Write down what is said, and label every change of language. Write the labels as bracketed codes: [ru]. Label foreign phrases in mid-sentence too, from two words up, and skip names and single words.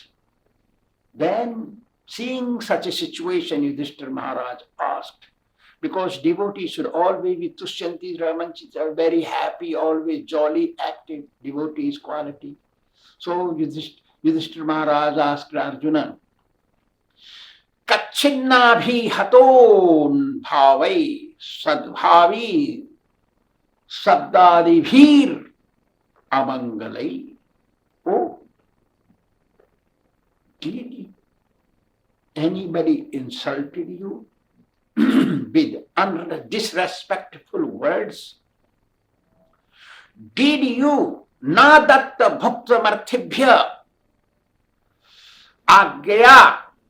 [en] Then, seeing such a situation, Yudhishthira Maharaj asked, because devotees should always be [sa] tushyanti ramanchit, [en] are very happy, always jolly, active, devotees quality. So Yudhishthira Maharaj asked Arjuna, [sa] Kacchinnabhi haton bhavai sadbhavi sabdadibhir amangalai. [en] Oh, did anybody insulted you with disrespectful words? Did you [sa] nadatta bhaktamarthibhya agya?